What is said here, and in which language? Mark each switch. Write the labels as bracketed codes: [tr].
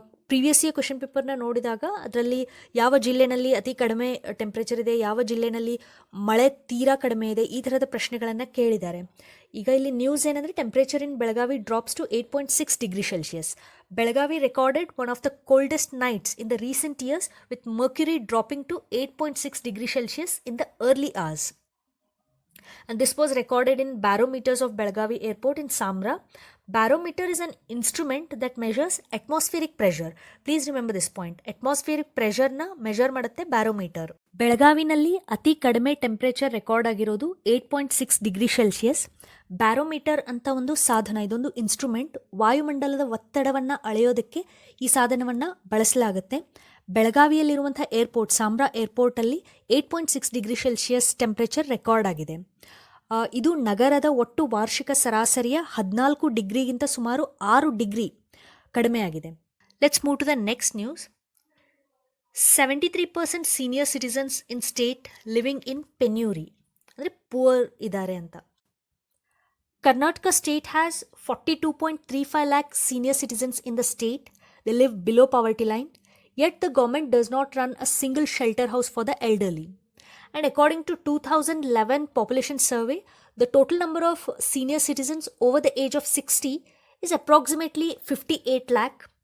[kn] Previous year question ಪೇಪರ್ನ ನೋಡಿದಾಗ ಅದರಲ್ಲಿ ಯಾವ ಜಿಲ್ಲೆನಲ್ಲಿ ಅತಿ ಕಡಿಮೆ ಟೆಂಪ್ರೇಚರ್ ಇದೆ, ಯಾವ ಜಿಲ್ಲೆನಲ್ಲಿ ಮಳೆ ತೀರಾ ಕಡಿಮೆ ಇದೆ, ಈ ಥರದ ಪ್ರಶ್ನೆಗಳನ್ನು ಕೇಳಿದ್ದಾರೆ. ಈಗ ಇಲ್ಲಿ ನ್ಯೂಸ್ ಏನಂದರೆ [en] Temperature in Belagavi drops to 8.6 degree Celsius. Belagavi recorded one of the coldest nights in the recent years with mercury dropping to 8.6 degree Celsius in the early hours. And this was recorded in barometers of Belagavi Airport in Samra. Barometer is an instrument that measures atmospheric pressure. Please remember this point. Atmospheric pressure na measure ಮಾಡುತ್ತೆ barometer. [kn] ಬೆಳಗಾವಿನಲ್ಲಿ ಅತಿ ಕಡಿಮೆ temperature record ಆಗಿರೋದು 8.6 degree Celsius. Barometer ಅಂತ ಒಂದು ಸಾಧನ, ಇದೊಂದು instrument. ವಾಯುಮಂಡಲದ ಒತ್ತಡವನ್ನು ಅಳೆಯೋದಕ್ಕೆ ಈ ಸಾಧನವನ್ನು ಬಳಸಲಾಗುತ್ತೆ. ಬೆಳಗಾವಿಯಲ್ಲಿರುವಂಥ airport Sambra ಏರ್ಪೋರ್ಟಲ್ಲಿ 8.6 degree Celsius temperature record ಆಗಿದೆ. ಇದು ನಗರದ ಒಟ್ಟು ವಾರ್ಷಿಕ ಸರಾಸರಿಯ 14 ಡಿಗ್ರಿಗಿಂತ ಸುಮಾರು 6 ಡಿಗ್ರಿ ಕಡಿಮೆ ಆಗಿದೆ. [en] Let's move to the next news. 73% senior citizens in state living in penury, [kn] ಅಂದರೆ ಪುವರ್ ಇದ್ದಾರೆ ಅಂತ. [en] Karnataka state has 42.35 lakh senior citizens in the state. They live below poverty line. Yet the government does not run a single shelter house for the elderly. And according to 2011 population survey, the total number of senior citizens over the age of 60 is approximately 58 lakh.